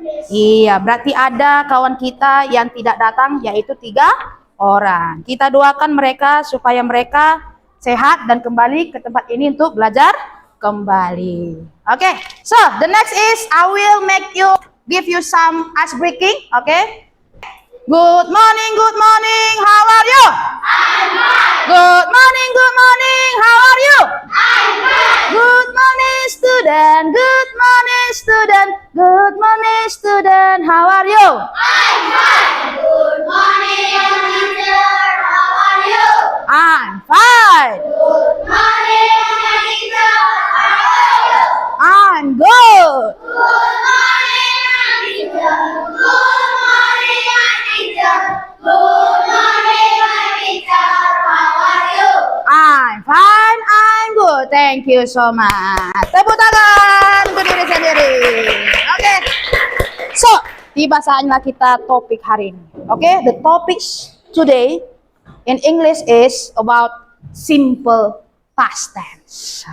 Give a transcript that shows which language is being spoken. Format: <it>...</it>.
<id>Iya, berarti ada kawan kita yang tidak datang, yaitu 3 orang. Kita doakan mereka supaya mereka sehat dan kembali ke tempat ini untuk belajar kembali.</id> <en>Okay, so the next is I will give you some ice breaking. Okay. Good morning, how are you? I'm fine. Good morning, how are you? I'm fine. Good morning, student. Good morning, student. Good morning, student. How are you? I'm fine. Good morning, teacher. How are you? I'm fine. Good morning, teacher. How are you? I'm good. Good morning, teacher. Good morning, teacher. Good morning, teacher. How are you? I'm fine. I'm good. Thank you so much.</en> <id>Tepuk tangan untuk diri sendiri. Oke. So, tiba saatnya kita topik hari ini.</id> <en>Oke, the topics today in English is about simple past tense.</en>